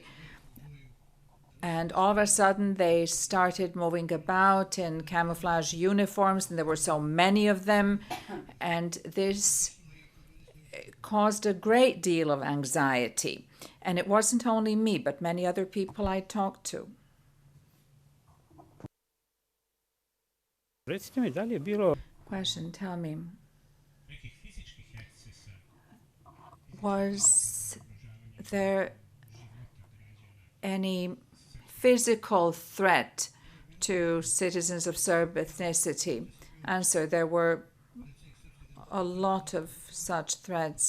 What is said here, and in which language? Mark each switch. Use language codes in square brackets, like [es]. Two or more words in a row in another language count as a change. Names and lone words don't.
[en] And all of a sudden, they started moving about in camouflage uniforms, and there were so many of them. And this caused a great deal of anxiety. And it wasn't only me, but many other people I talked to. [sr] Recite mi, da li je bilo [en] Question, tell me. Was there any physical threat to citizens of Serb ethnicity? Answer, there were a lot of such threats.